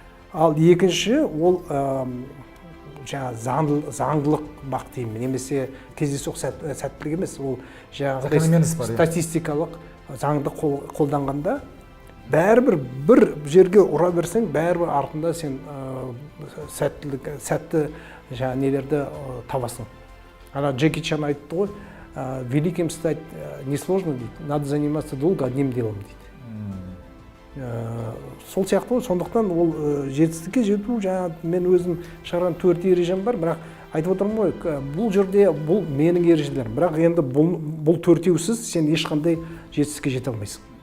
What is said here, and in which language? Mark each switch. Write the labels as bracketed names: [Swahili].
[Kazakh] Ал екінші ол заңдылық бақ деймін, немесе кездейсоқ сәттілік емес, ол статистикалық заңды қолданғанда бәрібір бір жерге ұра берсең, бәрібір артында сен сәтті нелерді табасың. Ана Джеки Чан айтты ғой, [Russian] великим стать несложно [Kazakh] дейді, [Russian] надо заниматься долго одним делом [Kazakh] дейді. Сол сияқты ғой, сондықтан ол жетістікке жету, мен өзім шығарған 4 ережем бар, бірақ айтып отырмын ғой, бұл жерде бұл менің ережелерім, бірақ енді бұл 4-еусіз сен ешқандай жетістікке жете алмайсың.